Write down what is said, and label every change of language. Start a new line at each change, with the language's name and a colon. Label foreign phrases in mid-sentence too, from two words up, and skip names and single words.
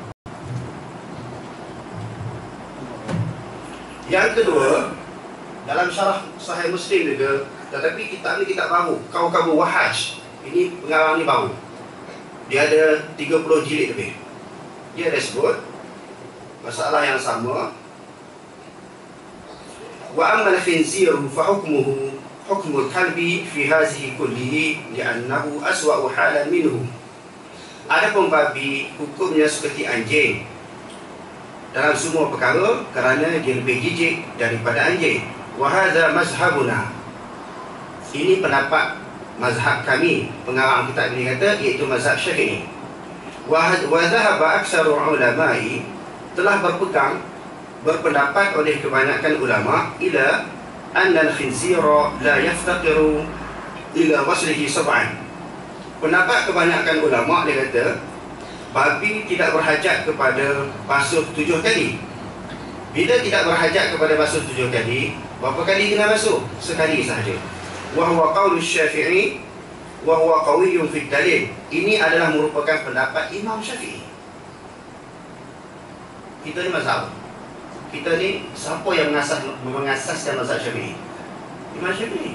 Malay: Yang kedua, dalam syarah Sahih Muslim juga, tetapi kitab ni kitab baru, Kawkabul Wahaj. Ini pengarang ni baru. Dia ada 30 jilid lebih. Dia ada sebut masalah yang sama.
Arabic: وأما الخنزير فحكمه حكم الكلب في هذه كله لأنه أسوأ حالا منه.
Malay: Adapun babi hukumnya seperti anjing dalam semua perkara kerana dia lebih jijik daripada anjing.
Arabic: وهذا مذهبنا.
Malay: Ini pendapat mazhab kami, pengarang kitab ini kata, iaitu mazhab Syafi'i.
Arabic: وذهب أكثر العلماء,
Malay: telah berpendapat oleh kebanyakan ulama
Arabic: إلى أن الخنزير لا يفتقر إلى غسله سبعا.
Malay: Pendapat kebanyakan ulama dia kata babi tidak berhajat kepada basuh 7 kali. Bila tidak berhajat kepada basuh 7 kali, berapa kali kena basuh? Sekali sahaja.
Arabic: وهو قول الشافعي وهو قوي في الدليل.
Malay: Ini adalah merupakan pendapat Imam Syafi'i. Kita ni mazhab. Kita ni siapa yang mengasaskan mazhab Syafi'i? Imam Syafi'i.